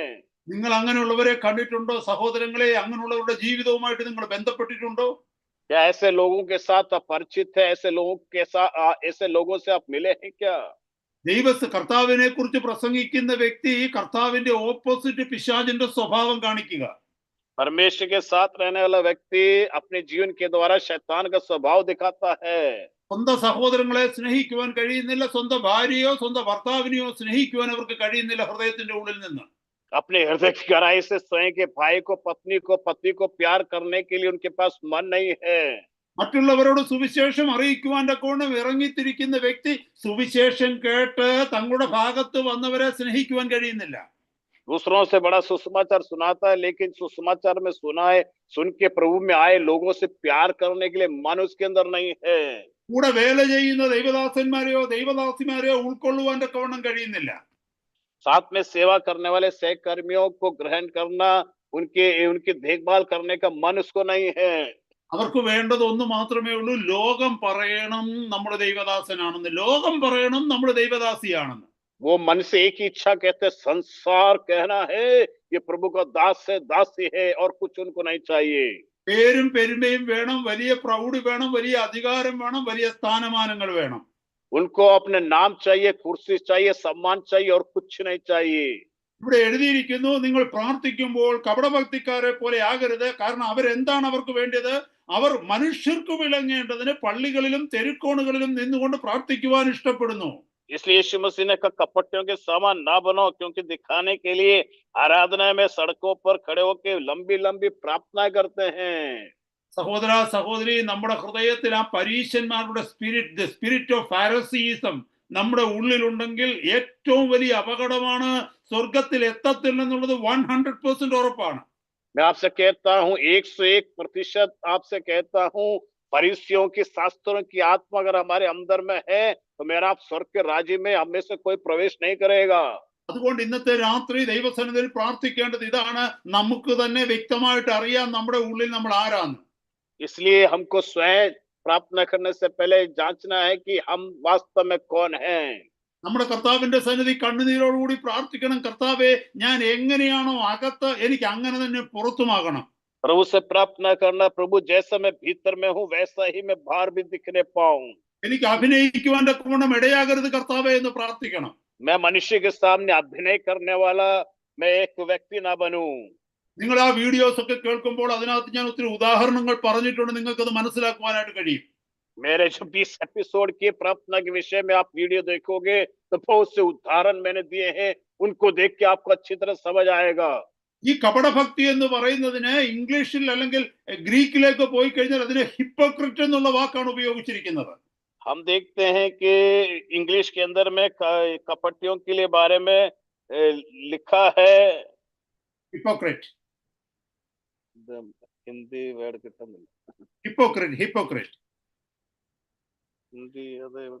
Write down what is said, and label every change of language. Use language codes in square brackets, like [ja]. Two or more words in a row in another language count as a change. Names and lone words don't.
[ml] നിങ്ങൾ അങ്ങനെയുള്ളവരെ കണ്ടിട്ടുണ്ടോ സഹോദരങ്ങളെ? അങ്ങനെയുള്ളവരുടെ ജീവിതവുമായിട്ട് നിങ്ങൾ ബന്ധപ്പെട്ടിട്ടുണ്ടോ? [hi] क्या ऐसे लोगों के साथ आप परिचित है? ऐसे लोगों के साथ ऐसे लोगों से आप मिले हैं क्या? [ml] കർത്താവിനെ കുറിച്ച് പ്രസംഗിക്കുന്ന വ്യക്തി കർത്താവിന്റെ ഓപ്പോസിറ്റ് പിശാചിന്റെ സ്വഭാവം കാണിക്കുക. [hi] परमेश्वर के साथ रहने वाला व्यक्ति अपने जीवन के द्वारा शैतान का स्वभाव दिखाता है। [ml] സ്വന്തം സഹോദരങ്ങളെ സ്നേഹിക്കുവാൻ കഴിയുന്നില്ല, സ്വന്തം ഭാര്യയോ സ്വന്തം ഭർത്താവിനെയോ സ്നേഹിക്കുവാൻ അവർക്ക് കഴിയുന്നില്ല ഹൃദയത്തിന്റെ ഉള്ളിൽ നിന്ന്. [hi] अपने हृदय की गहराई से स्वयं के भाई को, पति को प्यार करने के लिए उनके पास मन नहीं है। [ml] മറ്റുള്ളവരോട് സുവിശേഷം അറിയിക്കുവാൻ തക്കവണ്ണം ഇറങ്ങിത്തിരിക്കുന്ന വ്യക്തി സുവിശേഷം കേട്ട് തങ്ങളുടെ ഭാഗത്ത് വന്നവരെ സ്നേഹിക്കുവാൻ കഴിയുന്നില്ല. [hi] दूसरों से बड़ा सुसमाचार सुनाता है, लेकिन सुसमाचार में सुन के प्रभु में आए लोगों से प्यार करने के लिए मन उसके अंदर नहीं है। [ml] കൂടെ വേല ചെയ്യുന്ന ദൈവദാസന്മാരെയോ ദൈവദാസിമാരെയോ ഉൾക്കൊള്ളുവാൻ തക്കവണ്ണം കഴിയുന്നില്ല. [hi] साथ में सेवा करने वाले सहकर्मियों को ग्रहण करना, उनकी देखभाल करने का मन उसको नहीं है। [ml] അവർക്ക് വേണ്ടത് ഒന്ന് മാത്രമേ ഉള്ളൂ, ലോകം പറയണം നമ്മുടെ ദൈവദാസനാണെന്ന്, ലോകം പറയണം നമ്മുടെ ദൈവദാസിയാണെന്ന്. [hi] वो मन से एक ही इच्छा कहते, संसार कहना है ये प्रभु का दास है, दासी है, और कुछ उनको नहीं चाहिए। [ml] പേരും പെരുമയും വേണം, വലിയ പ്രൗഢി വേണം, വലിയ അധികാരം വേണം, വലിയ സ്ഥാനമാനങ്ങൾ വേണം. [hi] उनको अपने नाम चाहिए, कुर्सी चाहिए, सम्मान चाहिए, और कुछ नहीं चाहिए। [ml] ഇവിടെ എഴുതിയിരിക്കുന്നു, നിങ്ങൾ പ്രാർത്ഥിക്കുമ്പോൾ കപടഭക്തിക്കാരെ പോലെ ആകരുത്. കാരണം അവരെന്താണ് അവർക്ക് വേണ്ടത്? അവർ മനുഷ്യർക്ക് വിളങ്ങേണ്ടതിന് പള്ളികളിലും തെരുക്കോണുകളിലും നിന്നുകൊണ്ട് പ്രാർത്ഥിക്കുവാൻ ഇഷ്ടപ്പെടുന്നു. [hi] इसलिए यीशु मसीह ने कहा कपटियों के समान ना बनो, क्योंकि दिखाने के लिए आराधना में सड़कों पर खड़े होकर लंबी लंबी प्रार्थना करते हैं। [ml] സഹോദര സഹോദരി, നമ്മുടെ ഹൃദയത്തിൽ ആ പരീശന്മാരുടെ സ്പിരിറ്റ്, [en] the spirit of Pharisaism [ml] നമ്മുടെ ഉള്ളിലുണ്ടെങ്കിൽ ഏറ്റവും വലിയ അപകടമാണ്, സ്വർഗത്തിൽ എത്തത്തില്ലെന്നുള്ളത് 100% ഉറപ്പാണ്. [hi] मैं आपसे कहता हूँ, 101% आपसे कहता हूँ, फरीसियों की, शास्त्रों की आत्मा अगर हमारे अंदर में है तो मेरा आप स्वर्ग के राज्य में हम में से कोई प्रवेश नहीं करेगा। [ml] അതുകൊണ്ട് ഇന്നത്തെ രാത്രി ദൈവസന്നിധിയിൽ പ്രാർത്ഥിക്കേണ്ടത് ഇതാണ്, നമുക്ക് തന്നെ വ്യക്തമായിട്ട് അറിയാം നമ്മുടെ ഉള്ളിൽ നമ്മൾ ആരാന്ന്. [hi] इसलिए हमको स्वयं प्रार्थना करने से पहले जांचना है कि हम वास्तव में कौन हैं। [ml] നമ്മുടെ കർത്താവിന്റെ സന്നിധി കണ്ണുനീരോടുകൂടി പ്രാർത്ഥിക്കണം, കർത്താവേ ഞാൻ എങ്ങനെയാണോ അകത്ത് എനിക്ക് അങ്ങനെ തന്നെ പുറത്തുമാകണം. [hi] प्रभु से प्रार्थना करना, प्रभु जैसा मैं भीतर में हूँ वैसा ही मैं बाहर भी दिखने पाऊं। [ml] എനിക്ക് അഭിനയിക്കുവാൻ തക്കവണ്ണം ഇടയാകരുത് കർത്താവേ എന്ന് പ്രാർത്ഥിക്കണം. [hi] मैं मनुष्य के सामने अभिनय करने वाला मैं एक व्यक्ति ना बनूं। [ml] നിങ്ങൾ ആ വീഡിയോസ് ഒക്കെ കേൾക്കുമ്പോൾ അതിനകത്ത് ഞാൻ ഒത്തിരി ഉദാഹരണങ്ങൾ പറഞ്ഞിട്ടുണ്ട്, നിങ്ങൾക്ക് അത് മനസ്സിലാക്കുവാനായിട്ട് കഴിയും. [hi] मेरे जो 20 एपिसोड की प्रार्थना के विषय में आप वीडियो देखोगे तो बहुत से उदाहरण मैंने दिए हैं, उनको देख के आपको अच्छी तरह समझ आएगा। [ml] ഈ കപടഭക്തി എന്ന് പറയുന്നതിന് ഇംഗ്ലീഷിൽ അല്ലെങ്കിൽ ഗ്രീക്കിലേക്ക് പോയി കഴിഞ്ഞാൽ അതിനെ ഹിപ്പോക്രിറ്റ് എന്നുള്ള വാക്കാണ് ഉപയോഗിച്ചിരിക്കുന്നത്. [hi] हम देखते हैं कि इंग्लिश के अंदर में कपटियों के लिए बारे में लिखा है, [ml] ഹിപ്പോക്രിറ്റ്, [hi] हिंदी वर्ड कितना [ml] ഹിപ്പോക്രിറ്റ്, ഹിപ്പോക്രിറ്റ്. [hi] हिंदी अदे